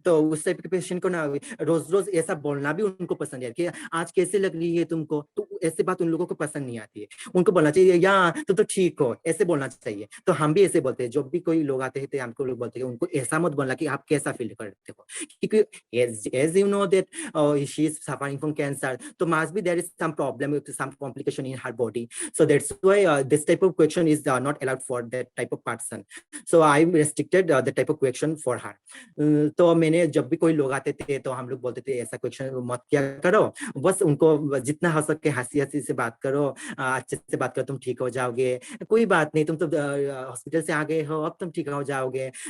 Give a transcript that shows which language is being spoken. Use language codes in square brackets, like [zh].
[hi] तो उस टाइप के पेशेंट को ना रोज रोज ऐसा बोलना भी उनको पसंद है कि आज कैसे लग रही है तुमको, तो ऐसे बात उन लोगों को पसंद नहीं आती है। उनको बोलना चाहिए या तो ठीक हो, ऐसे बोलना चाहिए। तो हम भी ऐसे बोलते हैं, जब भी कोई लोग आते हैं तो हमको लोग बोलते हैं उनको ऐसा मत बोलना कि आप कैसा फील करते हो, क्योंकि [en] as you know that she is suffering from cancer, so must be there is some problem with some complication in her body. So that's why this type of question is not allowed for that type of person. So I restricted the type of question for her. [hi] तो मैंने जब भी कोई लोग आते थे तो हम लोग बोलते थे ऐसा ऐसा क्वेश्चन मत किया करो, बस उनको जितना हो सके हंसी हंसी से बात करो, अच्छे से बात करो, तुम ठीक हो जाओगे, कोई बात नहीं, तुम तो हॉस्पिटल से आ गए हो, अब तुम ठीक हो जाओगे।